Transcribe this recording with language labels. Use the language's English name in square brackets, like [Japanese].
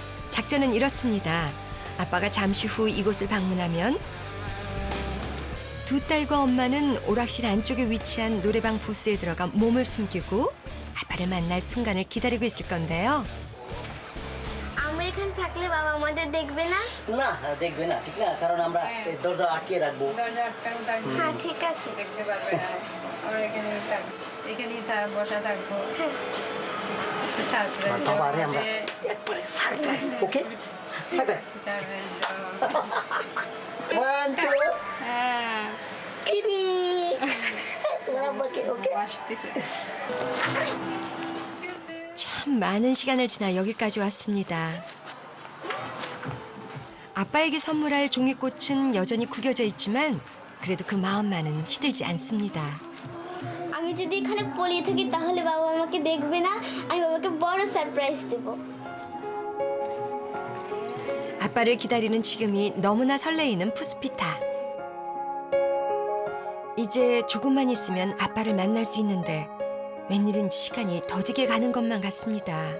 [Korean] 작전은 이렇습니다. 아빠가 잠시 후 이곳을 방문하면 두 딸과 엄마는 오락실 안쪽에 위치한 노래방 부스에 들어가 몸을 숨기고 아빠를 만날 순간을 기다리고 있을 건데요. [Bangla] আমরা এখানে থাকলে বাবা আমাদের দেখবে না না দেখবে না ঠিক না কারণ আমরা দরজা আটকে রাখবো দরজা আটকানো থাকবে হ্যাঁ ঠিক আছে দেখতে পারবে না আমরা এখানেই বসা থাকবো একটু সারপ্রাইজ বাবা আরে আমরা একবারে সারপ্রাইজ ওকে সারপ্রাইজ 1 2 হ্যাঁ কিরি তোমার আব্বাকে ওকে আসতেছে [Korean] 참 많은 시간을 지나 여기까지 왔습니다. 아빠에게 선물할 종이꽃은 여전히 구겨져 있지만 그래도 그 마음만은 시들지 않습니다. [Bangla] আমি যদি এখানে পলিয়ে থাকি তাহলে বাবা আমাকে দেখবে না আমি বাবাকে বড় সারপ্রাইজ দেব [Korean] 아빠를 기다리는 지금이 너무나 설레이는 পুষ্পিতা. 이제 조금만 있으면 아빠를 만날 수 있는데 웬일인지 시간이 더디게 가는 것만 같습니다.